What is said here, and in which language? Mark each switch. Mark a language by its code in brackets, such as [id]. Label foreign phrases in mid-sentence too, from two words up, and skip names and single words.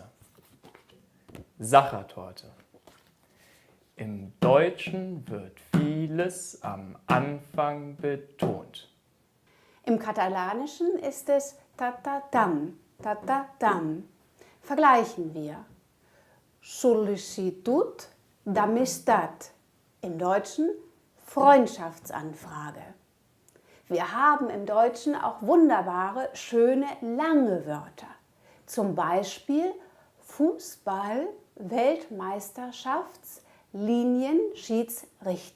[de] Sachertorte. Im Deutschen wird vieles am Anfang betont. Im Katalanischen ist es tatatam, tatatam. Vergleichen wir. [ca] Sol·licitud d'amistat. [de] Im Deutschen Freundschaftsanfrage. Wir haben im Deutschen auch wunderbare, schöne, lange Wörter. Zum Beispiel Fußball-Weltmeisterschafts-Linienschiedsrichter.